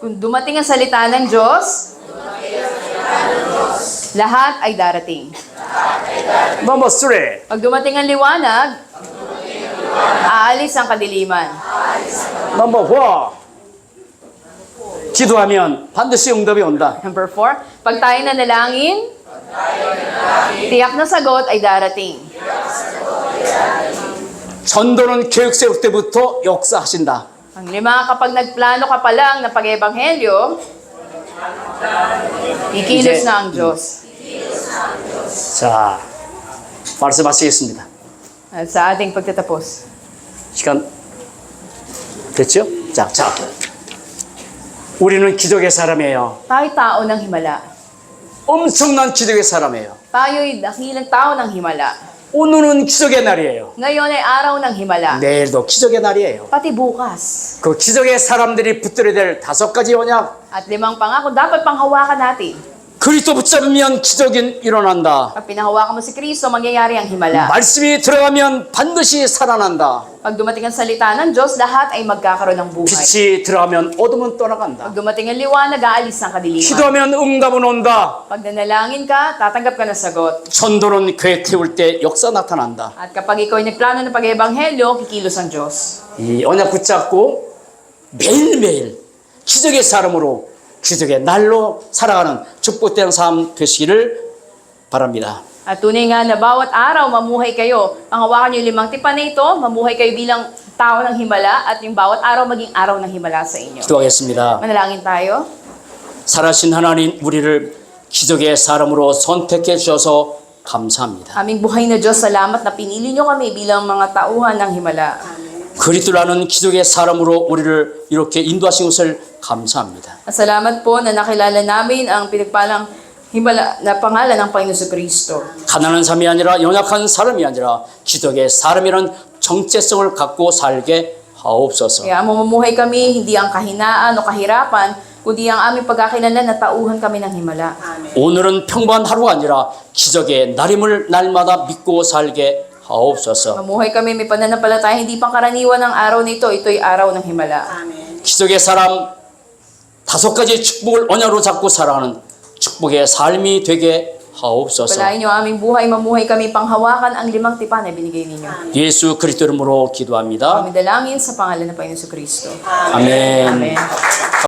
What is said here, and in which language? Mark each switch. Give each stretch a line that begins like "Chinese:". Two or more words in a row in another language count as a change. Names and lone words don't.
Filipino: Kung dumating ang salita ng Diyos, lahat ay darating.
Korean: 넘버 3,
Filipino: Pag dumating ang liwanag, aalis ang kadiliman.
Korean: 넘버 4. 기도하면 반드시 응답이 온다.
Filipino: Number 4, pag tayo nanalangin, tiyak na sagot ay darating.
Korean: 전도는 계획 세울 때부터 역사하신다.
Filipino: Ang 5, kapag nagplano ka pa lang ng pag-ebanghelyo, Ikilos
Korean: 이제-
Filipino: na ang Diyos.
Korean: 자, 말씀하시겠습니다.
Filipino: At sa ating pagtatapos.
Korean: 시간 됐죠? 자. 우리는 기적의 사람이에요.
Filipino: Tayo'y tao ng himala.
Korean: 엄청난 기적의 사람이에요.
Filipino: Tayo'y dakilang tao ng himala.
Korean: 오늘은 기적의 날이에요.
Filipino: Ngayon ay araw ng himala.
Korean: 내일도 기적의 날이에요.
Filipino: Pati bukas.
Korean: 그 기적의 사람들이 붙들어야 될 5가지 언약.
Filipino: At 5 pangako dapat panghawakan natin.
Korean: 그리스도 붙잡으면 기적이 일어난다.
Filipino: Pag pinahawakan mo si Kristo, mangyayari ang himala.
Korean: 말씀이 들어가면 반드시 살아난다.
Filipino: Pag dumating ang salita ng Diyos, lahat ay magkakaroon ng buhay.
Korean: 빛이 들어가면 어둠은 떠나간다.
Filipino: Pag dumating ang liwanag, aalis ang kadiliman.
Korean: 기도하면 응답은 온다.
Filipino: Pag nanalangin ka, tatanggap ka ng sagot.
Korean: 전도는 교회 태울 때 역사 나타난다.
Filipino: At kapag ikaw ay nagplano ng pag-ebanghelyo, kikilos ang Diyos.
Korean: 이 언약 붙잡고 매일매일 기적의 사람으로 기적의 날로 살아가는 축복된 삶 되시기를 바랍니다.
Filipino: At tunay nga na bawat araw mamuhay kayo. Panghawakan niyo 5 tipan na ito, mamuhay kayo bilang tao ng himala at yung bawat araw maging araw ng himala sa inyo.
Korean: 기도하겠습니다.
Filipino: Manalangin tayo.
Korean: 살아신 하나님 우리를 기적의 사람으로 선택해 주셔서 감사합니다.
Filipino: Aming buhay na Diyos, salamat na pinili niyo kami bilang mga tauhan ng himala.
Korean: 그리스도라는 기적의 사람으로 우리를 이렇게 인도하신 것을 감사합니다.
Filipino: At salamat po na nakilala namin ang pinagpalang himala na pangalan ng Panginoon Kristo.
Korean: 가난한 사람이 아니라 연약한 사람이 아니라 기적의 사람이라는 정체성을 갖고 살게 하옵소서.
Filipino: Kaya mamumuhay kami hindi ang kahinaan o kahirapan, kundi ang aming pagkakilala na tauhan kami ng himala.
Korean: 오늘은 평범한 하루가 아니라 기적의 날임을 날마다 믿고 살게 하옵소서.
Filipino: Mamuhay kami may pananampalataya, hindi pang karaniwan ng araw nito, ito'y araw ng himala.
Korean: 기적의 사람 5가지 축복을 언약으로 잡고 살아가는 축복의 삶이 되게 하옵소서.
Filipino: Palain niyo ang aming buhay, mamuhay kami panghawakan ang 5 tipan na binigay ninyo.
Korean: 예수 그리스도 이름으로 기도합니다.
Filipino: Kami dalangin sa pangalan ng Panginoon Kristo.
Korean: 아멘.
Filipino: Amen.